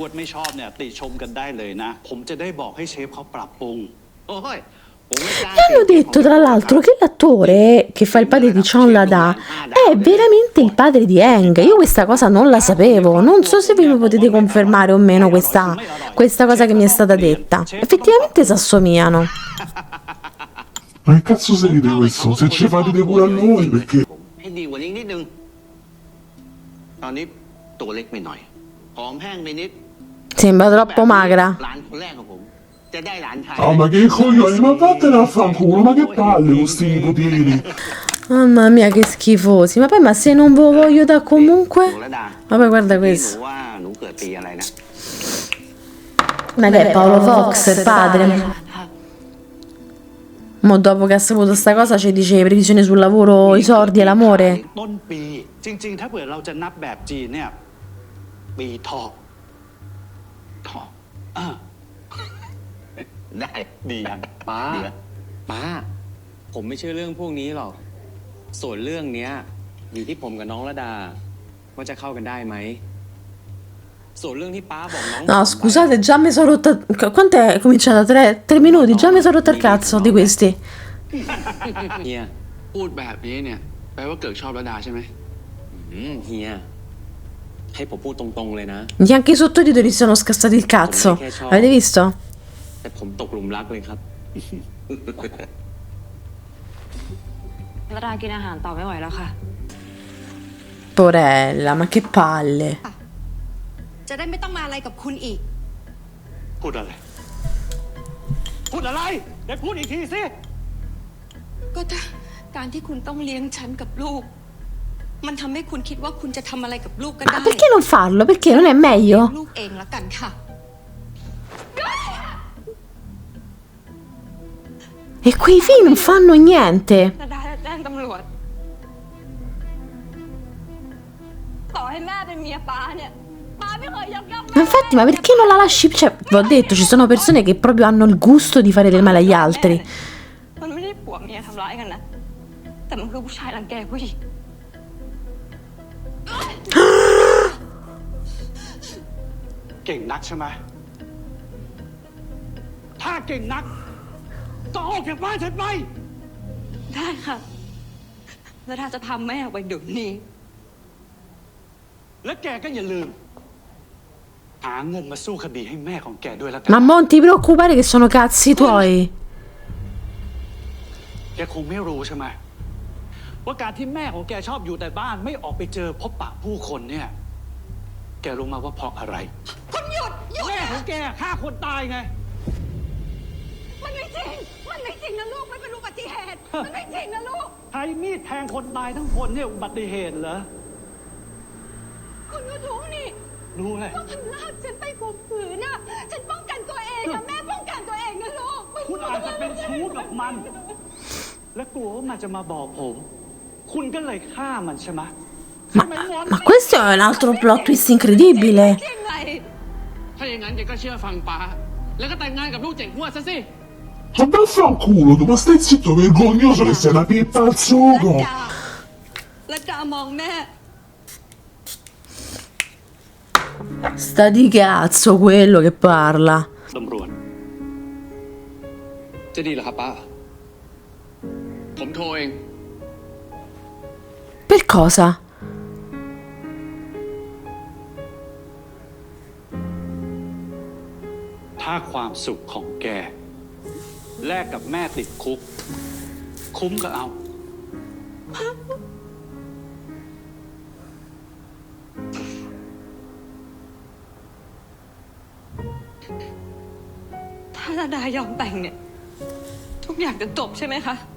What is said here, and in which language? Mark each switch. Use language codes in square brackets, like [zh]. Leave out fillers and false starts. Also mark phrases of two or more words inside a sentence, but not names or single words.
[it] Mi hanno detto tra l'altro che l'attore che fa il padre di Chon La-da è veramente il padre di Aang. Io questa cosa non la sapevo, non so se voi mi potete confermare o meno questa cosa che mi è stata detta. Effettivamente si assomigliano. Ma che cazzo sei di questo? Se ci fate pure a noi, perché... [th] ให้ดีกว่านี้นิดนึงตอนนี้ตัวเล็กไปหน่อยผอมแห้งไปนิด [it] Sembra troppo magra. [th] หลานคนแรกของผมจะได้หลานชาย [it] Oh, ma che coglioni, ma vattene a fanculo, ma che palle con sti poteri. Mamma mia che schifosi. Ma poi ma se non ve lo voglio da [th] หนู [it] comunque. [th] ระดา [it] Vabbè guarda [th] พี่หนู [it] questo. [th] ว่าหนูเกิดปีอะไรนะ [it] Ma che è Paolo Fox, il padre? Mo dopo che ha saputo sta cosa ci dice previsione sul lavoro, i soldi e l'amore. [th] ต้นปีจริงๆ ถ้าเผื่อเราจะนับแบบจีนเนี่ย ปีเถาะเถาะอ่า ได้ดียัง ป้า ดีนะ ป้า ผมไม่เชื่อเรื่องพวกนี้หรอก ส่วนเรื่องเนี้ยอยู่ที่ผมกับน้องระดาว่าจะเข้ากันได้ไหม ส่วนเรื่องที่ป้าบอกน้อง [it] No, scusate, già mi sono rotta. Quanto è cominciata? 3 minuti, già mi sono rotta il cazzo di questi. [th] เนี่ย พูดแบบนี้เนี่ย แปลว่าเกิดชอบระดาใช่ไหม เฮีย ให้ผมพูดตรงๆเลยนะ [it] Neanche i sottotitoli si sono scassati il cazzo. Avete visto? [th] แต่ผมตกหลุมรักเลยครับ ระดากินอาหารต่อไม่ไหวแล้วค่ะ [it] Porella, ma che palle. [th] จะได้ไม่ต้องมาอะไรกับคุณอีก พูดอะไร พูดอะไรเดี๋ยวพูดอีกทีสิ ก็ถ้าการที่คุณต้องเลี้ยงฉันกับลูก มันทำให้คุณคิดว่าคุณจะทำอะไรกับลูกก็ [it] Ma [th] ได้ [it] perché non farlo? Perché non è [th] เลี้ย [it] meglio? [th] งลูกเองละกันค่ะ [it] E quei figli non fanno niente. [th] ระดาจะแจ้งตำรวจ ต่อให้แม่เป็นเมียป้าเนี่ยป้าไม่เคยยกย่อง [it] Ma infatti, ma perché non la lasci? Cioè, vi ho detto, ci sono persone che proprio hanno il gusto di fare del male agli altri. [th] มันไม่ได้ผัวเมียทำร้ายกันนะ แต่มันคือผู้ชายรังแกผู้หญิง เก่งนักใช่ไหม ถ้าเก่งนัก ก็ออกจากบ้านฉันไป ได้ค่ะระดาจะพาแม่ออกไปเดี๋ยวนี้ และแกก็อย่าลืม หาเงินมาสู้คดีให้แม่ของแกด้วยแล้วกัน [it] Ma non ti preoccupare che sono cazzi tuoi. [th] แกคงไม่รู้ใช่ไหมว่าการที่แม่ของแกชอบอยู่แต่บ้านไม่ออกไปเจอพบปะผู้คนเนี่ย แกรู้มาว่าเพราะอะไร คุณหยุด แม่ของแกฆ่าคนตายไง มันไม่จริง มันไม่จริงนะลูก มันเป็นอุบัติเหตุ มันไม่จริงนะลูก ใช้มีดแทงคนตายทั้งคนเนี่ยอุบัติเหตุเหรอ คุณก็รู้นี่ รู้เลย ว่ามันลากฉันไปข่มขืนน่ะ ฉันป้องกันตัวเองนะแม่ป้องกันตัวเองนะลูก คุณอาจจะเป็นชู้กับมัน และกลัวว่ามันจะมาบอกผม คุณก็เลยฆ่ามันใช่ไหม [it] Ma questo è un altro [en] plot twist [it] incredibile. [th] จริงไง ถ้าอย่างนั้นแกก็เชื่อฟังป้า แล้วก็แต่งงานกับลูกเจ๋งหัวซะสิ [it] Ma vaffanculo, tu, ma stai zitto, vergognoso che sei una pippa al sugo! [th] และดามองแม่ [it] Sta di cazzo quello che parla. [th] ตำรวจ จะดีเหรอครับป้า ผมโทรเอง [it] Per cosa? [th] ถ้าความสุขของแก แลกกับแม่ติดคุก คุ้มก็เอา ถ้าระดายอมแต่งเนี่ย ทุกอย่างจะจบใช่ไหมคะ